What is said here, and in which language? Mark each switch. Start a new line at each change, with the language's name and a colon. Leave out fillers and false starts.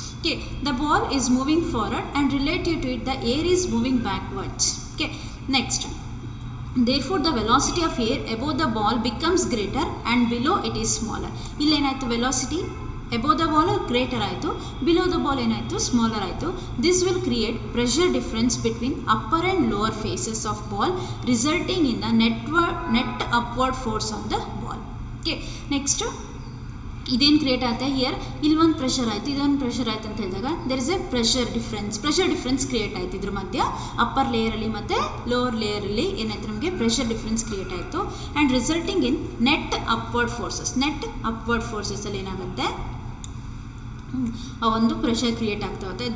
English: Okay, the ball is moving forward and relative to it the air is moving backwards. Okay, next, therefore the velocity of air above the ball becomes greater and below it is smaller.
Kannada: ಇಲ್ಲಿ ಏನಾಯಿತು, velocity
English: above the ball greater
Kannada: ಆಯಿತು,
English: below the ball
Kannada: ಏನಾಯಿತು, smaller ಆಯಿತು.
English: This will create pressure difference between upper and lower faces of ball resulting in the net upward force on the ball.
Kannada: Okay, next ಇದೇನು create ಆಗುತ್ತೆ, year ಇಲ್ಲೊಂದು pressure ಆಯಿತು, ಇದೊಂದು pressure ಆಯಿತು ಅಂತ ಹೇಳಿದಾಗ
English: there is a pressure difference
Kannada: create ಆಯಿತು. ಇದ್ರ ಮಧ್ಯ ಅಪ್ಪರ್ ಲೇಯರಲ್ಲಿ ಮತ್ತು ಲೋವರ್ ಲೇಯರಲ್ಲಿ ಏನಾಯಿತು, ನಮಗೆ ಪ್ರೆಷರ್ ಡಿಫ್ರೆನ್ಸ್ ಕ್ರಿಯೇಟ್ ಆಯಿತು.
English: and resulting in net upward
Kannada: ಫೋರ್ಸಸ್ಸಲ್ಲಿ ಏನಾಗುತ್ತೆ, ಆ ಒಂದು ಪ್ರೆಷರ್ ಕ್ರಿಯೇಟ್ ಆಗ್ತಾ ಹೋಗುತ್ತೆ.